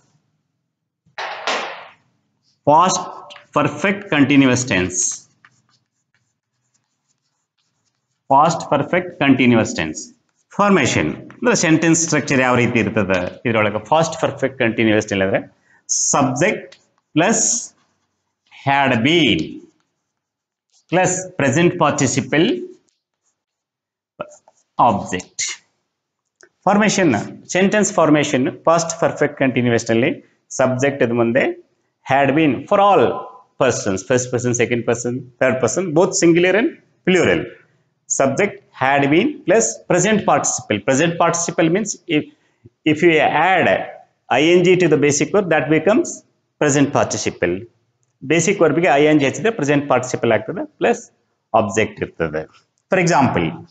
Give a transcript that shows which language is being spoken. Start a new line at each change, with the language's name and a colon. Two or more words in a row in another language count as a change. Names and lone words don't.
English: past perfect continuous tense past perfect continuous tense formation ಅಂದ್ರೆ sentence structure
Kannada: ಯಾವ ರೀತಿ ಇರ್ತದೆ ಇದರೊಳಗೆ
English: past perfect continuous ಹೇಳಿದ್ರೆ subject plus had been plus present participle object formation sentence formation past perfect continuous ನಲ್ಲಿ ಸಬ್ಜೆಕ್ಟ್
Kannada: ಅದ ಮುಂದೆ
English: had been for all persons first person second person third person both singular and plural subject had been plus present participle. Present participle means if you add ing to the basic verb that becomes present participle. Basic verb ಗೆ ing ಹಚ್ಚಿದ್ರೆ present participle ಆಗ್ತದೆ plus object ಇರ್ತದೆ. For example